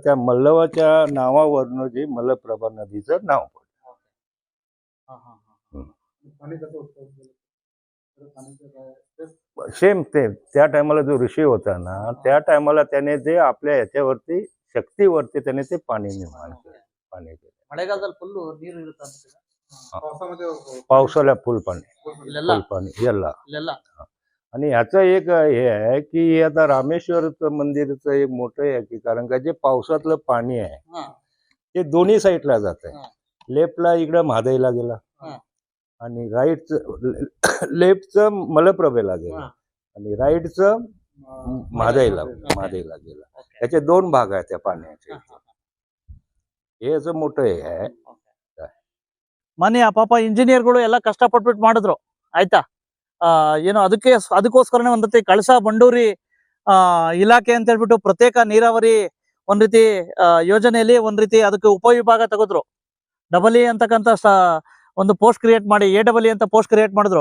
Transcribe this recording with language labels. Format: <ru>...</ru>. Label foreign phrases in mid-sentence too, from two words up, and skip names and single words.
<mr>त्या मल्लवाच्या नावावरनं जे मलप्रभा नदीचं नाव पडलं. सेम ते त्या टायमाला जो ऋषी होता ना, त्या टायमाला त्याने ते आपल्या ह्याच्यावरती शक्तीवरती त्याने ते पाणी निर्माण केलं.</mr> <kn>ಮಳೆಗಾಲದಲ್ಲಿ ಫುಲ್ ನೀರು ಇರುತ್ತೆ.</kn> <mr>पावसाळ्यात फुल पाणी याला. आणि ह्याचं एक हे आहे की आता रामेश्वरचं मंदिरचं एक मोठं आहे की, कारण का जे पावसातलं पाणी आहे ते दोन्ही साईडला जात आहे. लेफ्टला इकडं म्हादईला गेला आणि लेफ्टचं मलप्रभेला गेला आणि राईटचं महादाईला गेला. त्याचे 2 भाग आहेत त्या पाण्याचे. हे असं मोठं हे आहे.</mr> <kn>ಮಾನ್ಯ ಪಾಪ ಇಂಜಿನಿಯರ್ಗಳು ಎಲ್ಲ ಕಷ್ಟಪಟ್ಬಿಟ್ಟು ಮಾಡಿದ್ರು ಆಯ್ತಾ. ಏನೋ ಅದಕ್ಕೋಸ್ಕರನೇ ಒಂದ್ ರೀತಿ ಕಳಸಾ ಬಂಡೂರಿ ಇಲಾಖೆ ಅಂತ ಹೇಳ್ಬಿಟ್ಟು ಪ್ರತ್ಯೇಕ ನೀರಾವರಿ ಒಂದ್ ರೀತಿ ಯೋಜನೆಯಲ್ಲಿ ಒಂದ್ ರೀತಿ ಅದಕ್ಕೆ ಉಪವಿಭಾಗ ತೆಗೆದ್ರು.</kn> <en>double E</en> <kn>ಅಂತಕ್ಕಂಥ ಒಂದು</kn> <en>post create</en> <kn>ಮಾಡಿ AEE ಅಂತ</kn> <en>post create</en> <kn>ಮಾಡಿದ್ರು.</kn>